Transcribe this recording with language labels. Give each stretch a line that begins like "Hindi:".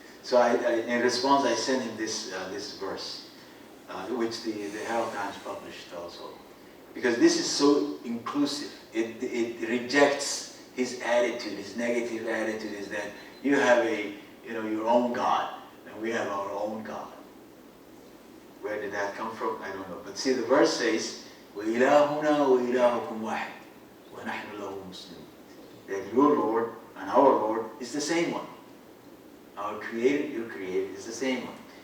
English: So in response, I sent him this verse, which the Herald Times published also, because this is so inclusive. It rejects his attitude, his negative attitude is that you have your own God, and we have our own God. Where did that come from? I don't know. But see, the verse says,
Arabic: وَإِلَهُنَا وَإِلَهُكُمْ وَاحِدٌ وَنَحْنُ لَهُ مُسْلِمُونَ.
English: That your Lord and our Lord is the same one. Our Creator, your Creator, is the same one.